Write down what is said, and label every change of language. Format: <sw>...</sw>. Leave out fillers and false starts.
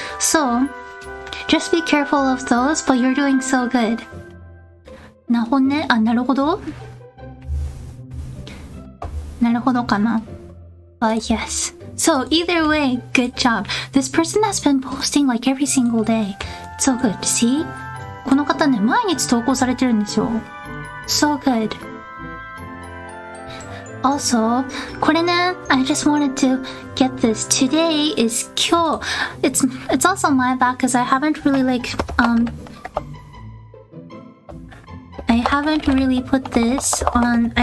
<en>So, just be careful of those, but you're doing so good.</en> <ja>なるほどかな?</ja> <en>But yes. So either way, good job. This person has been posting like every single day. It's so good. See?</en> <ja>この方ね、毎日投稿されてるんですよ。</ja> <en>So good. Also,</en> <ja>これね、</ja> <en>I just wanted to get this. Today is 今日.It's also my bad because I haven't really I haven't really put this on.</en>